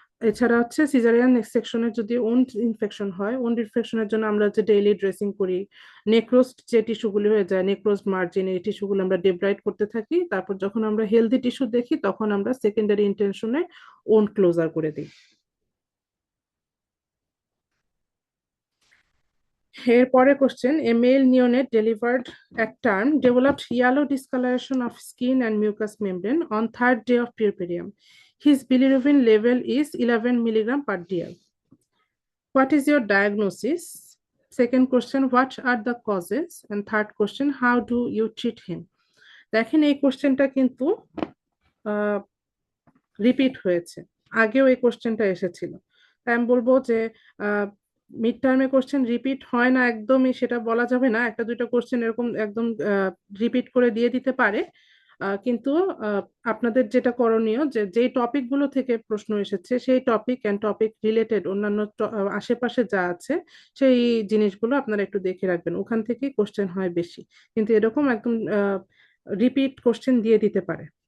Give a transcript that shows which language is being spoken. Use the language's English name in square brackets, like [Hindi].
[Bangla] এছাড়া হচ্ছে সিজারিয়ান সেকশনে যদি ওন্ড ইনফেকশন হয়, ওন্ড ইনফেকশনের জন্য আমরা যে ডেইলি ড্রেসিং করি, নেক্রোস্ট যে টিস্যুগুলি হয়ে যায়, নেক্রোস্ট মার্জিন, এই টিস্যুগুলো আমরা ডেব্রাইড করতে থাকি। তারপর যখন আমরা হেলদি টিস্যু দেখি তখন আমরা সেকেন্ডারি ইন্টেনশনে ওন্ড ক্লোজার করে দিই। এরপরে [English] Question, a male neonate delivered at term developed yellow discoloration of skin and mucous membrane on third day of puerperium. His bilirubin level is 11 milligram per dl. What is your diagnosis? Second question, what are the causes? And third question, how do you treat him? [Bangla] দেখেন এই কোশ্চেনটা কিন্তু repeat হয়েছে, আগেও এই কোশ্চেনটা এসেছিল। তাই আমি বলবো যে মিড টার্মে কোশ্চেন রিপিট হয় না একদমই সেটা বলা যাবে না, একটা দুইটা কোশ্চেন এরকম একদম রিপিট করে দিয়ে দিতে পারে, কিন্তু আপনাদের যেটা করণীয় যে যেই টপিকগুলো থেকে প্রশ্ন এসেছে সেই টপিক অ্যান্ড টপিক রিলেটেড অন্যান্য আশেপাশে যা আছে সেই জিনিসগুলো আপনারা একটু দেখে রাখবেন, ওখান থেকেই কোশ্চেন হয় বেশি, কিন্তু এরকম একদম রিপিট কোশ্চেন দিয়ে দিতে পারে।